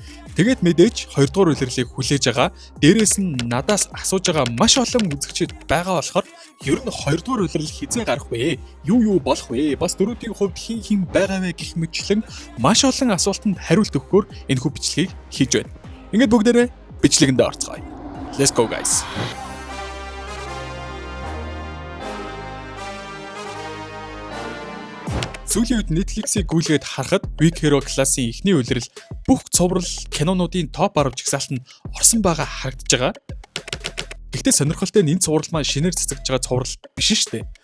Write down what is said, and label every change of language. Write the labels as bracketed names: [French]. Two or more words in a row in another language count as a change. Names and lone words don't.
[Mongolian] Тэгээд мэдээж 2 дугаар улирлыг хүлээж байгаа. Дээрээс нь надаас асууж байгаа маш олон үзэгчид байгаа болохоор ер нь 2 дугаар улирал хизээ гарах вэ? Юу болох вэ? Бас дөрүүдийн хувьд хин байгаа вэ гэх мэтчлэн маш олон асуултанд хариулт өгөхөөр энэ хүү бичлэгийг хийж байна. Ингээд бүгдээрээ бичлэгэндээ орцгоё. [English] Let's go guys. [Mongolian] Сүүлийн үед Netflix-ийг гүйлгээд харахад Big Hero Class-ийн эхний улирал бүх цуврал кинонуудын топ 10 жагсаалт нь орсон байгаа харагдаж байгаа. Гэхдээ сонирхолтой нь энэ цуврал маань шинээр цацагдж байгаа цуврал биш шүү дээ.